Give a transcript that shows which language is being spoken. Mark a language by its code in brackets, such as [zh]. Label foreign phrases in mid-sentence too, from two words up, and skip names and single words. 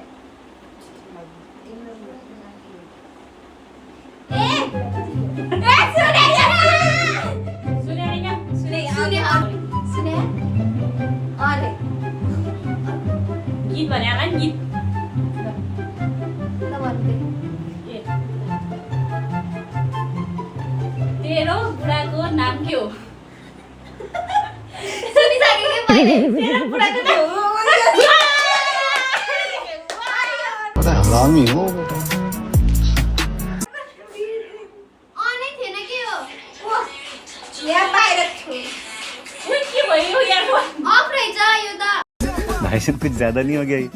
[ne] गीत भने होला नि गीत तेरो बुढाको नाम के हो तेरो बुढाको नाम [hi] हरामी हो बेटा [ne] के भयो यार [hi] भाई साहब कुछ ज्यादा नहीं हो गया ये?